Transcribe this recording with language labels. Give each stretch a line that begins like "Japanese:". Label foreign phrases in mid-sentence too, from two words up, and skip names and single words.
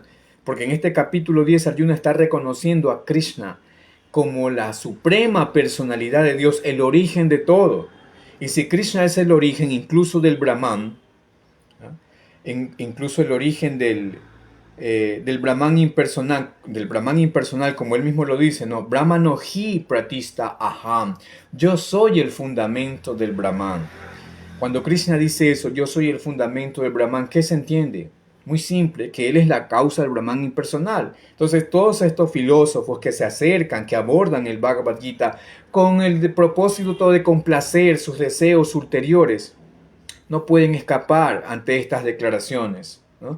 Spanish: Porque en este capítulo 10 Arjuna está reconociendo a Krishna como la suprema personalidad de Dios, el origen de todo. Y si Krishna es el origen incluso del Brahman, incluso el origen del Brahman impersonal, como él mismo lo dice, ¿no?
Sanskrit: Brahmano hi pratista aham.
Spanish: Yo soy el fundamento del Brahman. Cuando Krishna dice eso, yo soy el fundamento del Brahman, ¿qué se entiende? Muy simple, que él es la causa del Brahman impersonal. Entonces, todos estos filósofos que se acercan, que abordan el Bhagavad Gita con el propósito de complacer sus deseos ulteriores, no pueden escapar ante estas declaraciones, ¿no?